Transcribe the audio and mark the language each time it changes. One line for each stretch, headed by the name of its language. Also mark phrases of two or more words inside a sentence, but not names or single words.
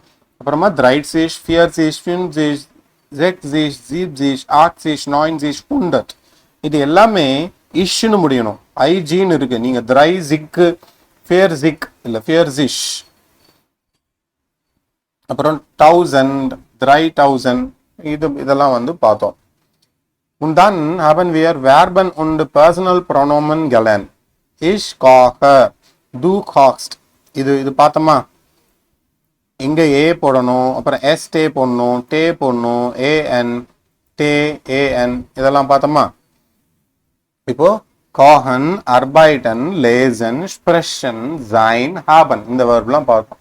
German: அப்புறமா dreißig, vierzig, fünfzig, sechzig, siebzig, achtzig, neunzig, hundert.
Tamil: இது எல்லாமே இஷ்னு முடியணும். ஐஜின்னு இருக்கு. நீங்க
German: drei zig, vier zig
Tamil: இல்லை ஃபியர்சிஷ். அப்புறம் 1000, 3000 இதெல்லாம் வந்து பார்த்தோம்.
German: Und dann haben wir Verben und Personal Pronomen gelernt. Ich koche, du kochst.
Tamil: இது பார்த்தோமா? இங்க ஏ போடணும், அப்புறம் எஸ் டே போடணும், டே போடணும், ஏஎன், டே, ஏஎன் இதெல்லாம் பார்த்தோமா? இப்போ
German: kochen, arbeiten, lesen, sprechen, sein, haben
Tamil: இந்த வேர்ப்லாம் பார்த்தோம்.